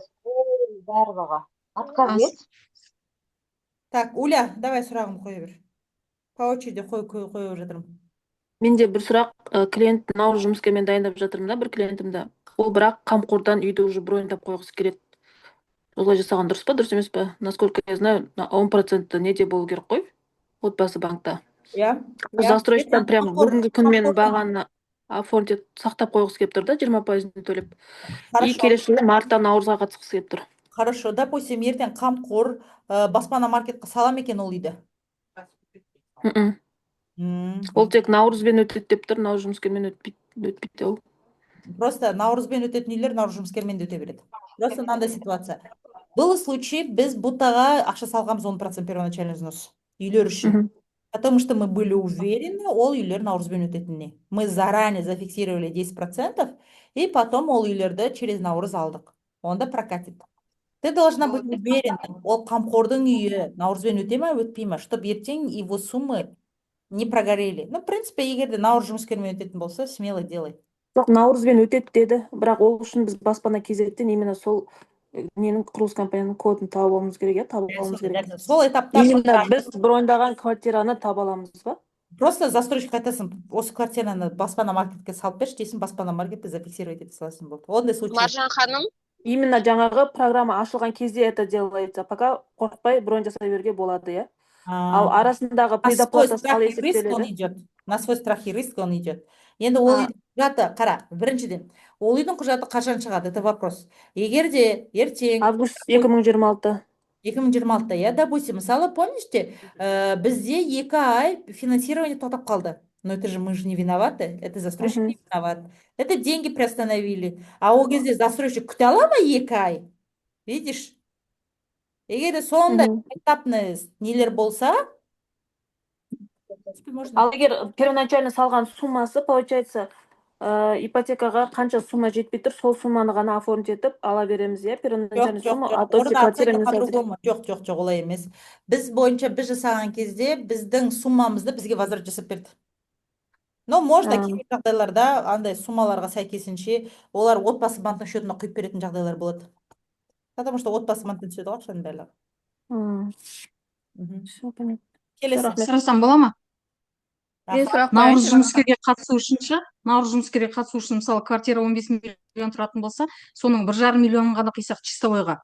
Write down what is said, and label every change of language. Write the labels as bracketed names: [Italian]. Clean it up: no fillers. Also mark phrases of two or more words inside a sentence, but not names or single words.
[Kazakh] Барлығы. Отказ ет. Так, Уля, давай сұрағымды қоя бер. [Russian] По очереди [Kazakh] қойып жатырмын. Менде бір сұрақ, клиент наурыз жұмыскермен дайындап жатырмын да, бір клиентімді. Ол бірақ қамқордан үйді уже броньдап қойғысы келеді. Олай жасаған дұрыс па, дұрыс емес па? [Russian] Насколько я знаю, [Kazakh] 10% неде болу керек қой, отбасы банкта. Иә. Застройщиктан прям бүгінгі күнмен бағаны оформить сақтап қойғысы келіп тұр да, 20%-ін төлеп. И келесі жылы марттан наурызға қатысқысы келіп тұр. [Russian] Хорошо, допустим, [Kazakh] ертең қамқор баспана маркетқа сала ма екен ол үйді? Ол тек наурызбен өтеді деп тұр, наурыз жұмыскермен өтпейді ол. Просто наурызбен өтетін үйлер наурыз жұмыскермен де өте береді. [Russian] Просто мынандай ситуация. Был случай, [Kazakh] біз бұтаға ақша салғанбыз 10% [Russian] первоначальный взнос. [Kazakh] Үйлер үшін. [Russian] Потому что мы были уверены, [Kazakh] ол үйлер наурызбен өтетініне. [Russian] Мы заранее зафиксировали 10%, и потом [Kazakh] ол үйлерді [Russian] через [Kazakh] наурыз алдық. [Russian] Онда прокатит. Ты должна быть уверена, [Kazakh] ол қамқордың үйі наурызбен өте ма, өтпей ма, [Russian] чтобы ертең его суммы не прогорели. Ну, в принципе, [Kazakh] егер де наурыз жұмыскермен өтетін болса, [Russian] смело делай. [Kazakh] Жоқ, наурызбен өтеді деді, бірақ ол үшін біз баспана кезеттен именно сол ненің құрылыс компанияның кодын тауып алуымыз керек, табып алуымыз керек. Сол этапта именно біз броньдаған квартираны таба аламыз ба? Просто застройщик айтасың, осы квартираны баспана маркетке салып берші дейсің, баспана маркетке зафиксировать ете саласың болды. Ондай случай. Маржан ханым, Именно жаңағы программа ашылған кезде [Russian] это делается, пока [Kazakh] қорқпай бронь жасай беруге болады, иә? Ал арасындағы предоплата қал есептеледі. [Russian] На свой страх и риск он идет. [Kazakh] Енді ол үйдің құжаты, қара, біріншіден, ол үйдің құжаты қашан шығады, [Russian] это вопрос. [Kazakh] Егер де ертең [Russian] август 2026. [Kazakh] 2026-та, [Russian] я, допустим, [Kazakh] мысалы, помнишьте, бізде 2 ай финансирование тоқтап қалды. [Russian] Но это же мы же не виноваты, это застройщик не виноват. Это деньги приостановили. [Kazakh] А ол кезде застройщик күте ала ма 2 ай? [Russian] Видишь? [Kazakh] Егер де сондай этапный нелер болса, ал егер первоначально салған суммасы, получается, ипотекаға қанша сумма жетпей тұр, сол сумманы ғана оформить етіп ала береміз, иә? [Russian] Первоначальный сумма, а то [Kazakh] жоқ, олай емес. Біз бойынша біз жасаған кезде біздің суммамызды бізге возврат жасап берді. [Russian] Но можно [Kazakh] кейбір жағдайларда андай суммаларға сәйкесінше олар отбасы банктың счетына құйып беретін жағдайлар болады. Потому что отбасы банктан түседі ғой ақшаның барлығы. Сұрасам бола ма? Наурыз жұмыскерге қатысу үшін, мысалы, квартира 15 миллион тұратын болса, соның 1,5 миллионын ғана құйсақ чистовойға.